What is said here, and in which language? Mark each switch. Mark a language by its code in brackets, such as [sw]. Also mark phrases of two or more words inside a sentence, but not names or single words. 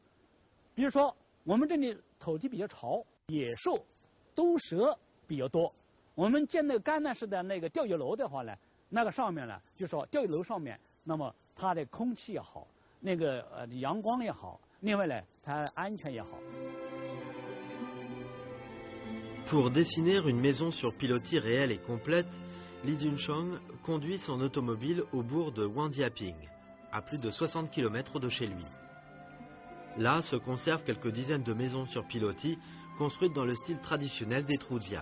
[zh] 比如说，我们这里土地比较潮，野兽、毒蛇比较多。我们建那个橄榄式的那个钓鱼楼的话呢，那个上面呢，就说钓鱼楼上面，那么它的空气也好，那个阳光也好，另外呢，它安全也好。 [fr] Pour dessiner une maison sur pilotis réelle et complète, Li Junshang conduit son automobile au bourg de Wandiaping, à plus de 60 km de chez lui. Là se conservent quelques dizaines de maisons sur pilotis construites dans le style traditionnel des Trudia.